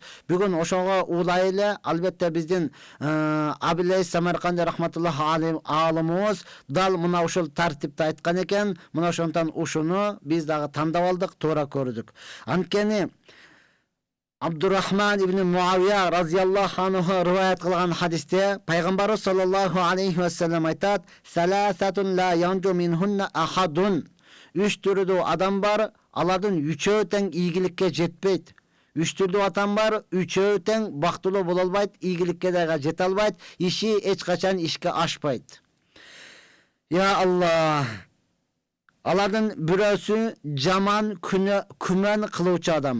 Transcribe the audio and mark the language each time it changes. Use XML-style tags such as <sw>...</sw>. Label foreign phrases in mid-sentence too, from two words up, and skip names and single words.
<ky>Бүгүн ошого улай эле албетте биздин Абилей Самарканди рахматуллах алымыбыз дал мына ушул тартипти айткан экен. Мына ошондон ушуну биз дагы тандап алдык, туура көрдүк. Анткени Абдуррахман ибн Муавия</ky> <ar>رضي الله عنه</ar> <ky>риваят кылган хадисте Пайгамбарыбыз</ky> <ar>صلى الله عليه وسلم</ar> <ky>айтат:</ky> <ar>"ثلاثة لا ينجو منهن أحد."</ar> <ky>3 түрдүү адам бар, алардын 3-өө тең ийгиликке жетпейт. 3 түрдүү адам бар, 3-өө тең бактылуу боло албайт, ийгиликке дагы жете албайт, иши эч качан ишке ашпайт.</ky> <ar>يا الله!</ar> <ky>Алардын бирөөсү жаман күмөн кылуучу адам.</ky>